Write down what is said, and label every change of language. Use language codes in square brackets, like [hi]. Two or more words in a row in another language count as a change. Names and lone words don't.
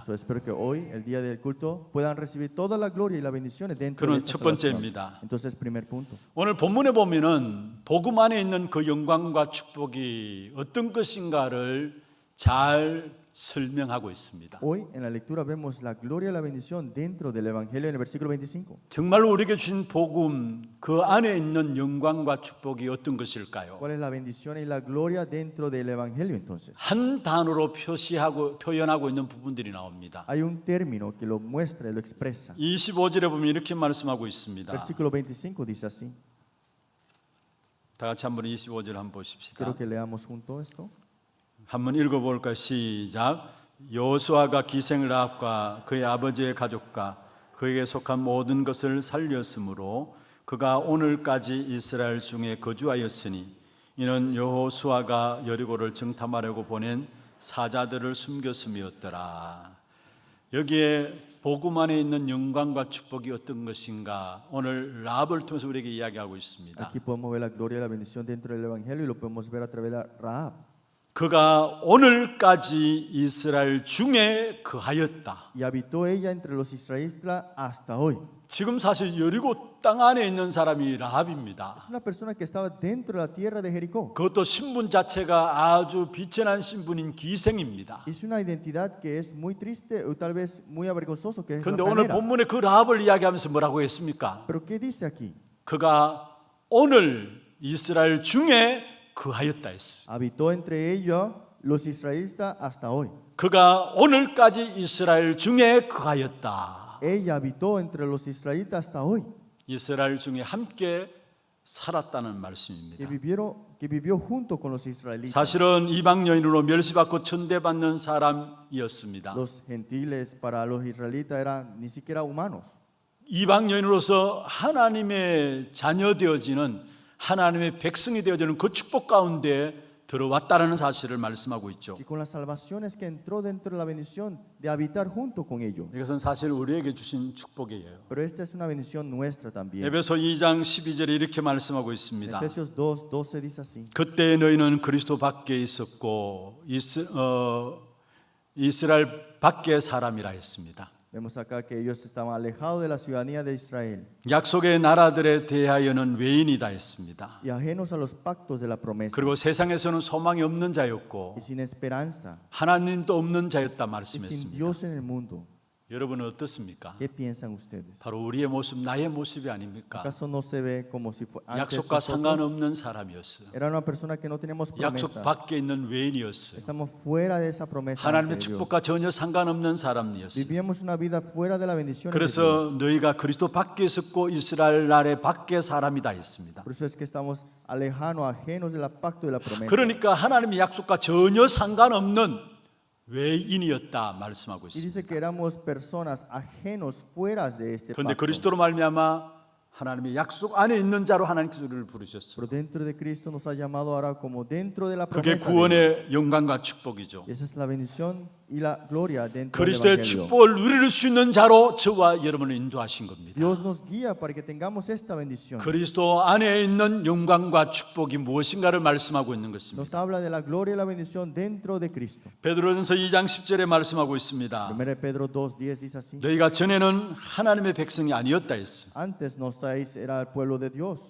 [es] Eso espero que hoy, el día del culto, puedan recibir toda la gloria y las bendiciones dentro de [ko] 그러면 [es] esta [ko] 첫 [es] salvación. [ko] 번째입니다. [es] Entonces, primer punto. [ko] 오늘 본문에 보면은 복음 안에 있는 그 영광과 축복이 어떤 것인가를 잘 설명하고 있습니다. [es] Hoy en la lectura vemos la gloria y la bendición dentro del evangelio en el versículo 25. [ko] 정말로 우리에게 주신 복음 그 안에 있는 영광과 축복이 어떤 것일까요? [es] ¿Cuál es la bendición y la gloria dentro del evangelio entonces? [ko] 한 단어로 표현하고 있는 부분들이 나옵니다. [es] Hay un término que lo muestra y lo expresa. [ko] 25절에 보면 이렇게 말씀하고 있습니다. [es] Versículo 25 dice así. [ko] 다 같이 한번 25절 한번 보십시다. [es] Quiero que leamos junto esto. [ko] 한번 읽어볼까요? 시작. 여호수아가 기생 라합과 그의 아버지의 가족과 그에게 속한 모든 것을 살렸으므로 그가 오늘까지 이스라엘 중에 거주하였으니 이는 여호수아가 여리고를 정탐하려고 보낸 사자들을 숨겼음이었더라. 여기에 복음 안에 있는 영광과 축복이 어떤 것인가 오늘 라합을 통해서 우리에게 이야기하고 있습니다. [es] Aquí podemos ver la gloria y la bendición dentro del evangelio y lo podemos ver a través de Rahab. [ko] 그가 오늘까지 이스라엘 중에 거하였다. [es] Y habitó ella entre los israelitas hasta hoy. [ko] 지금 사실 여리고 땅 안에 있는 사람이 라합입니다. [es] Es una persona que estaba dentro de la tierra de Jericó. [ko] 그것도 신분 자체가 아주 비천한 신분인 기생입니다. [es] Es una identidad que es muy triste o tal vez muy avergonzoso que es [ko] 그런데 [es] la [ko] 오늘 [es] ramera. [ko] 본문에 그 라합을 이야기하면서 뭐라고 했습니까? [es] Pero ¿qué dice aquí? [ko] 그가 오늘 이스라엘 중에 거하였다 했어. [es] Habitó entre ellos los israelitas hasta hoy. [ko] 그가 오늘까지 이스라엘 중에 거하였다. [es] Ella habitó entre los israelitas hasta hoy. [ko] 이스라엘 중에 함께 살았다는 [es] Que [ko] 말씀입니다. [es] vivió junto con los israelitas. [ko] 사실은 이방 여인으로 멸시받고 천대받는 사람이었습니다. [es] Los gentiles para los israelitas eran ni siquiera humanos. [ko] 이방 여인으로서 하나님의 자녀 되어지는 하나님의 백성이 되어지는 그 축복 가운데 들어왔다라는 사실을 말씀하고 있죠. [es] Y con las salvaciones que entró dentro de la bendición de habitar junto con ellos. [ko] 이것은 사실 우리에게 주신 축복이에요. [es] Pero esta es una bendición nuestra también. [ko] 에베소 2장 12절에 이렇게 말씀하고 [es] En [ko] 있습니다. [es] Efesios 2:12 dice así. [ko] 그때 너희는 그리스도 밖에 있었고 이스라엘 밖의 사람이라 했습니다. [es] Vemos acá que ellos estaban alejados de la ciudadanía de Israel [ko] 약속의 나라들에 대하여는 외인이다 했습니다. [es] y ajenos a los pactos de la promesa [ko] 그리고 세상에서는 소망이 없는 자였고 [es] y sin esperanza [ko] 하나님도 없는 자였다 [es] y sin [ko] 말씀했습니다. [es] Dios en el mundo. [ko] 여러분은 어떻습니까? [es] ¿Qué piensan ustedes? [ko] 바로 우리의 모습, 나의 모습이 아닙니까? [es] ¿Acaso no se ve como si fue antes [ko] 약속과 [es] nosotros? [ko] 상관없는 사람이었어요. [es] Era una persona que no teníamos [ko] 약속 [es] promesa. [ko] 밖에 있는 외인이었어요. [es] Estamos fuera de esa promesa. [ko] 하나님의 [es] ante Dios. [ko] 축복과 전혀 상관없는 사람이었어요. [es] Vivíamos una vida fuera de la bendición. de Dios. [ko] 그래서 너희가 그리스도 밖에 있었고 이스라엘 나라의 밖에 사람이다 했습니다. [es] Por eso es que estamos alejanos, ajenos del pacto de la promesa. [ko] 그러니까 하나님의 약속과 전혀 상관없는 외인이었다 말씀하고 [es] Y [ko] 있습니다. [es] dice que éramos personas ajenos, fuera de este [ko] 그런데 [es] pacto. [ko] 그리스도로 말미암아 하나님의 약속 안에 있는 자로 하나님께서 우리를 부르셨어요. [es] Pero dentro de Cristo nos ha llamado ahora como dentro de la [ko] 그게 [es] promesa de Dios. [ko] 구원의 영광과 축복이죠. [es] Esa es la bendición y la gloria dentro del [ko] 그리스도의 [es] Evangelio. [ko] 축복을 누릴 수 있는 자로 저와 여러분을 인도하신 겁니다. [es] Dios nos guía para que tengamos esta bendición. [ko] 그리스도 안에 있는 영광과 축복이 무엇인가를 말씀하고 있는 것입니다. [es] Nos habla de la gloria y la bendición dentro de Cristo. [ko] 베드로전서 2장 10절에 말씀하고 있습니다. [es] 1 Pedro 2:10 dice así. [ko] 너희가 전에는 하나님의 백성이 아니었다 했어요. [es] Antes no sois era el pueblo de Dios,